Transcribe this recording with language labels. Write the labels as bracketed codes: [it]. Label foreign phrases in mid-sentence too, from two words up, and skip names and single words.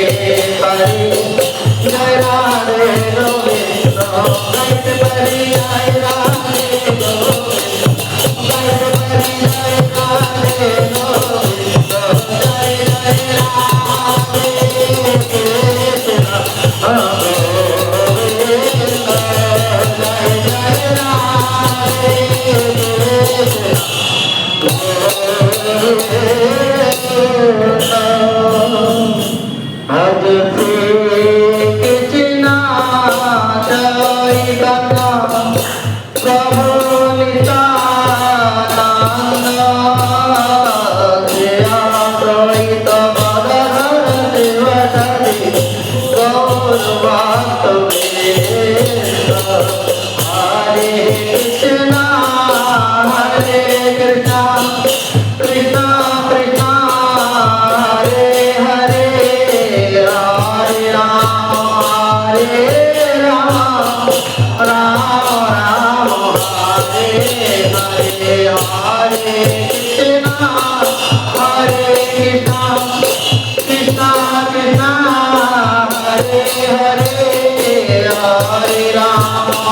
[bn] পারি, জয় রাধে গোবিন্দ, গাইতে পারি জয় রাধে গোবিন্দ, গাইতে পারি জয় রাধে গোবিন্দ, জয় জয় রাধে কৃষ্ণ গোবিন্দ, জয় জয় রাধে কৃষ্ণ গোবিন্দ। [sa] भज श्री कृष्ण चैतन्य प्रभु नित्यानंद, श्री अद्वैत गदाधर शिवसदि गौर भक्तवृंद, हरे कृष्ण कृष्ण कृष्ण हरे हरे, हरे राम हरे राम, राम राम हरे हरे, हरे कृष्ण कृष्ण कृष्ण हरे हरे, हरे राम